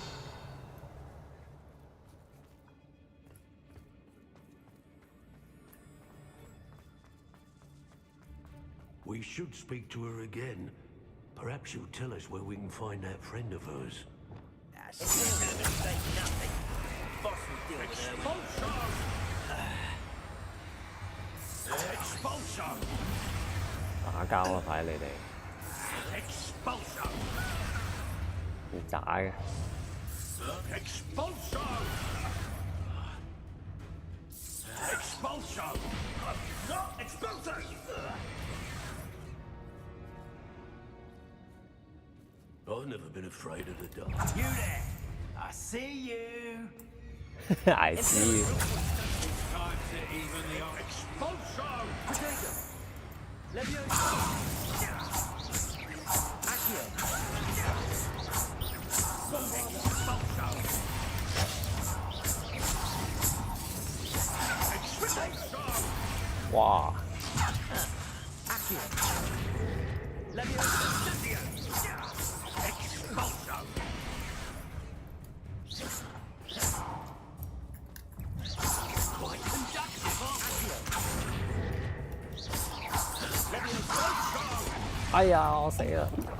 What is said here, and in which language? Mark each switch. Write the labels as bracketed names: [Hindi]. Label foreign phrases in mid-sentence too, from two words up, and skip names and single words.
[English] We should speak to her again. Perhaps she'll tell us where we can find that friend of hers. Expulsion! [Cantonese] 打交啊！睇你哋 [English] Expulsion! [Cantonese] 唔打嘅。 [English] Expulsion! Expulsion! Expulsion! I've never been afraid of the dark. You there? I see you. I see you. Expulsion! Leviosa. Accio. 哇！ Accio. Leviosa. [Cantonese] 哎呀！我死啦！